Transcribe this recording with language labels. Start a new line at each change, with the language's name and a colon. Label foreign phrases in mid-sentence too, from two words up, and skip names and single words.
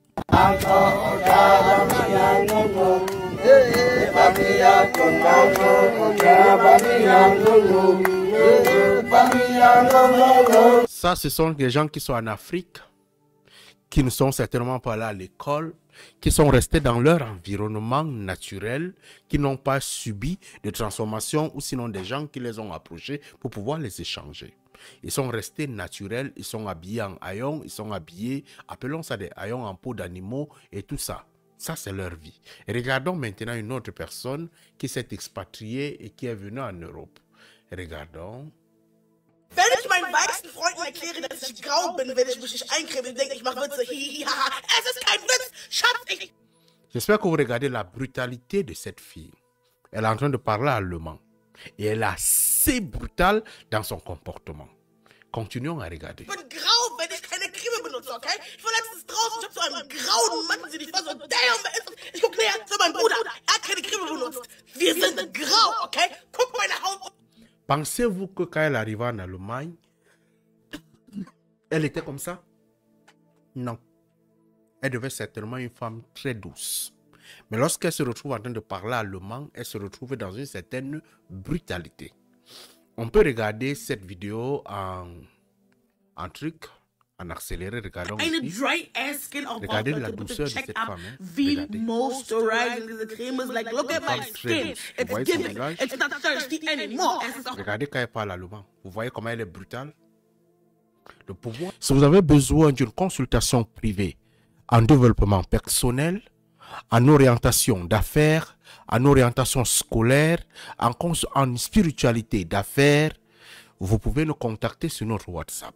French: Ça, ce sont des gens qui sont en Afrique, qui ne sont certainement pas là à l'école, qui sont restés dans leur environnement naturel, qui n'ont pas subi de transformation ou sinon des gens qui les ont approchés pour pouvoir les échanger. Ils sont restés naturels, ils sont habillés en haillons, ils sont habillés, appelons ça des haillons en peau d'animaux et tout ça. Ça, c'est leur vie. Et regardons maintenant une autre personne qui s'est expatriée et qui est venue en Europe. Regardons.
German: Wenn ich meinen weichsten Freunden erkläre, dass ich grau bin, wenn ich mich nicht eincreme und denke, ich mache Witze, hihihi, haha, es ist kein Witz, Schatz, ich...
French: J'espère que vous regardez la brutalité de cette fille. Elle est en train de parler allemand. Et elle est assez brutale dans son comportement. Continuons à regarder.
German: Ich bin grau, wenn ich keine Creme benutze, okay? Ich war letztens draußen, ich hab so einen grauen Mann gesehen, ich war so, damn, wer ist das? Ich guck näher, so mein Bruder, er hat keine Creme benutzt. Wir sind grau, okay? Guck meine Haut.
French: Pensez-vous que quand elle arriva en Allemagne, elle était comme ça? Non. Elle devait certainement être une femme très douce. Mais lorsqu'elle se retrouve en train de parler allemand, elle se retrouve dans une certaine brutalité. On peut regarder cette vidéo en truc, en accéléré. Regardons ici. Regardez la douceur de cette femme.
German: Wie moisturizing diese Creme is,
English: like, look at my skin. It's giving. It's not thirsty anymore.
French: Regardez quand elle parle allemand. Vous voyez comment elle est brutale? Le pouvoir. Si vous avez besoin d'une consultation privée en développement personnel, en orientation d'affaires, en orientation scolaire, en spiritualité d'affaires, vous pouvez nous contacter sur notre WhatsApp.